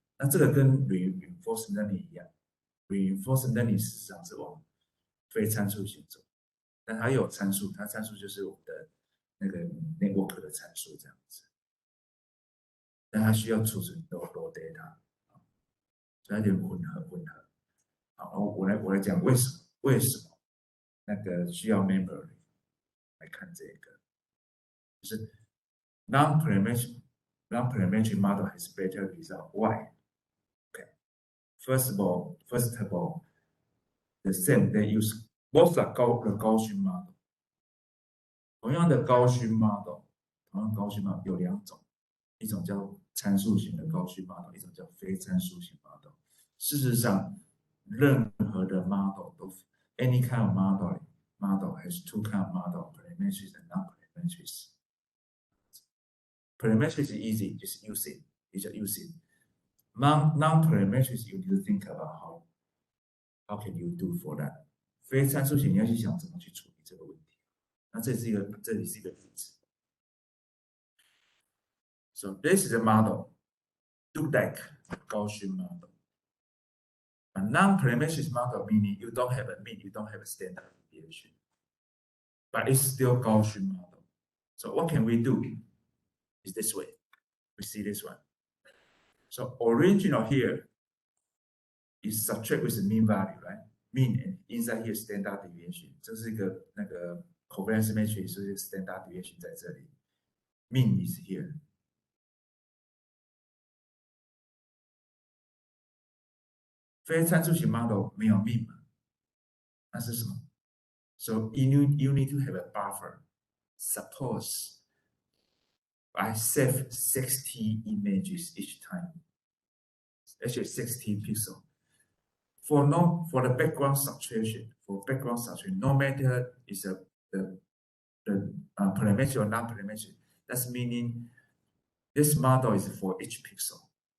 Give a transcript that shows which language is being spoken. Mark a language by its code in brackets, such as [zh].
[zh] 那这个跟 reinforcement learning 一样，reinforcement learning 事实上是往非参数型走，但它有参数，它参数就是我们的那个 network 的参数这样子，但它需要储存 raw data， 所以它有点混合。好，我来讲为什么那个需要 memory 来看这个，就是 [en] non-parametric model has better result. Why? Okay. First of all, the same they use both the Gaussian model. [zh] 同样的高勋 model， 同样高勋 model 有两种，一种叫参数型的高勋 model， 一种叫非参数型 model。事实上，任何的 model 都 [en] any kind of model has two kind of model, parametric and non-parametric. Parametric is easy, just use it. You just use it. Non-parametric, you need to think about how can you do for that. [zh] 非参数型你要去想怎么去处理这个问题。那这里是一个例子。 [en] So this is a model, look like a Gaussian model. A non-parametric model meaning you don't have a mean, you don't have a standard deviation, but it's still Gaussian model. So what can we do? Is this way. We see this one. So original here is subtract with the mean value, right? Mean and inside here standard deviation. [zh] 这是一个那个 covariance matrix， 所以 standard deviation 在这里。 [en] Mean is here. [zh] 非参数型 model 没有 mean 嘛？那是什么？ [en] So you need to have a buffer. Suppose I save 60 images each time. Actually 60 pixels. For the background subtraction, no matter is the parametric or non-parametric, that's meaning this model is for each pixel.